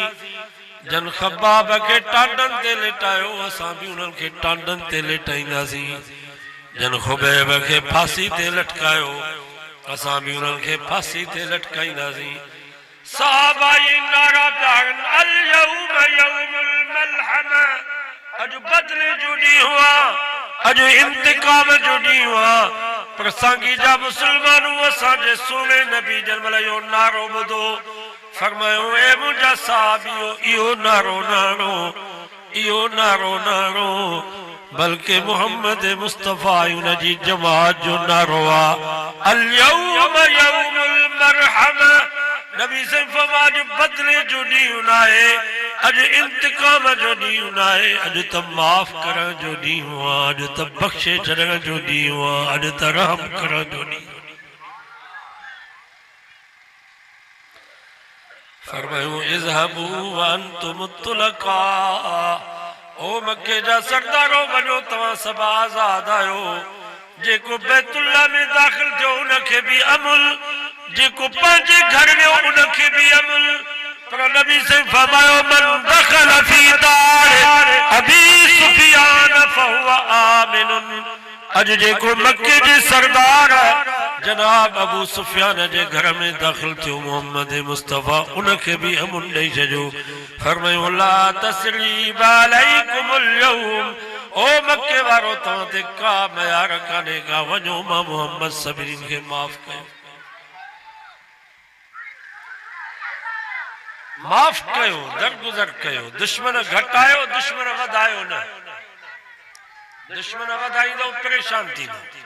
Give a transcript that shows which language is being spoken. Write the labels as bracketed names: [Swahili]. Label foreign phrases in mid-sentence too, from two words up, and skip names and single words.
[Sindhi] जन ख़ब्बाब के टांडन ते लेटायो, असां भी उन्हनि खे टांडन ते लेटाईंदासीं। जन खुबैब के फांसी ते लटकायो, असां भी उन्हनि खे फांसी ते लटकाईंदासीं। सहाबा ये नारा पिया हणनि, [Arabic] اليوم يوم الملحمة, [Sindhi] अॼु बदिले जो ॾींहुं आहे, अॼु इंतकाम जो ॾींहुं आहे। पर सांगी जा मुसलमानू असांजे सोने नबी जन महिल इहो नारो ॿुधो, फरमायो ए मुंहिंजा साहिबियो, इहो नारो न हणो, इहो नारो न हणो, बल्कि मोहम्मद मुस्तफ़ा उन जी जमात जो नारो आहे, [Arabic] اليوم يوم المرحمة. [Sindhi] नबी से फरमाया अॼु बदिले जो ॾींहुं न आहे, अॼु इंतकाम जो ॾींहुं न आहे, अॼु त माफ़ करण जो ॾींहुं आहे, अॼु त बख़्शे छॾण जो ॾींहुं आहे, अॼु त रहम करण जो ॾींहुं। [Arabic] फरमायूं اذهبوا وأنتم الطلقاء, [Sindhi] ओ मक्के जा सरदारो वञो तव्हां सभु आज़ाद आहियो। जेको बैतुल्ला में दाख़िल थियो उनखे बि अमुल, जेको पंहिंजे घर में उनखे बि अमुल। पर नबी से फरमायो [Arabic] من دخل في دار أبي سفيان فهو آمن. [Sindhi] अज जेको मक्के जे सरदार जनाब अबू सुफियान जे घर में दाखिल थियो मोहम्मद मुस्तफ़ा, उनखे भी अमुन ॾेई छॾियो। [Arabic] फरमायो لا تثريب عليكم اليوم, [Sindhi] ओ मक्के वारो तव्हां ते का मयार कान्हे का, वञो मां मोहम्मद सभिनीनि खे माफ़ कयो, माफ़ कयो, दरगुज़र कयो। दुश्मन घटायो, दुश्मन वधायो न। दुश्मन वधाईंदो परेशान थींदो।